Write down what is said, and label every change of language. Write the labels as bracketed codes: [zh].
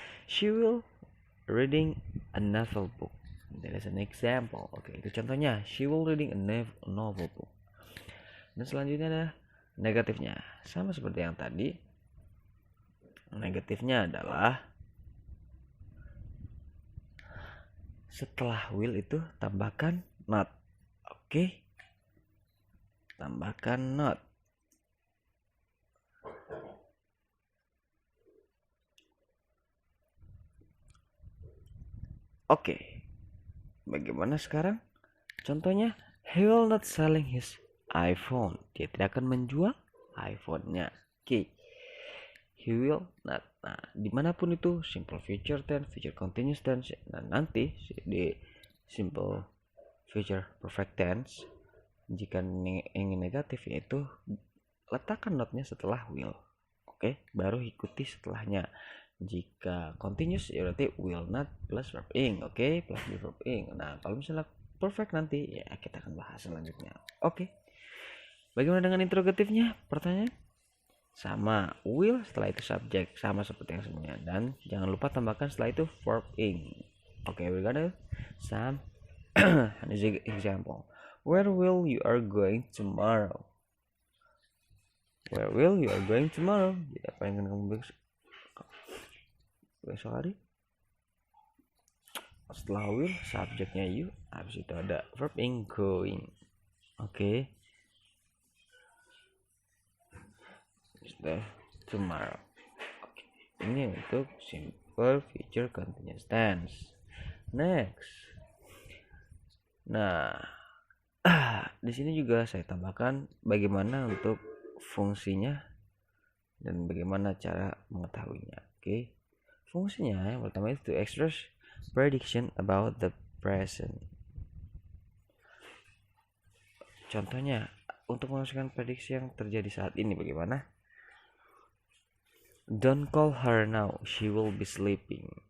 [en] She will reading a novel book. That is an example. [id] Oke, itu contohnya. [en] She will reading a novel book. [id] Dan selanjutnya adalah negatifnya. Sama seperti yang tadi. Negatifnya adalah setelah will itu tambahkan not. Oke. Tambahkan not. Oke. Bagaimana sekarang? [en] Contohnya, he will not selling his iPhone. [id] Dia tidak akan menjual iPhone-nya. Oke. [en] He will not. [id] Nah, dimanapun itu simple future tense, future continuous tense. Nah, nanti di simple future perfect tense, jika ingin negatif yaitu letakkan notnya setelah will. Oke, baru ikuti setelahnya. Jika continuous ya berarti will not plus verb ing. Oke, plus verb ing. Nah, kalau misalnya perfect nanti ya kita akan bahas selanjutnya. Oke. Bagaimana dengan interrogatifnya? Pertanyaan sama, will setelah itu subject, sama seperti yang sebelumnya, dan jangan lupa tambahkan setelah itu verb ing. [en] Oke, we got it. Some example. Where will you are going tomorrow? Where will you are going tomorrow? [id] Jadi apa yang akan kamu besok hari? Setelah will subjeknya you, habis itu ada verb ing going. Oke. Sudah tomorrow. Oke. Ini untuk simple future continuous tense. Next. Nah, di sini juga saya tambahkan bagaimana untuk fungsinya dan bagaimana cara mengetahuinya. Oke. Fungsinya yang pertama itu [en] to express prediction about the present. [id] Contohnya, untuk menghasilkan prediksi yang terjadi saat ini bagaimana? [en] Don't call her now, she will be sleeping.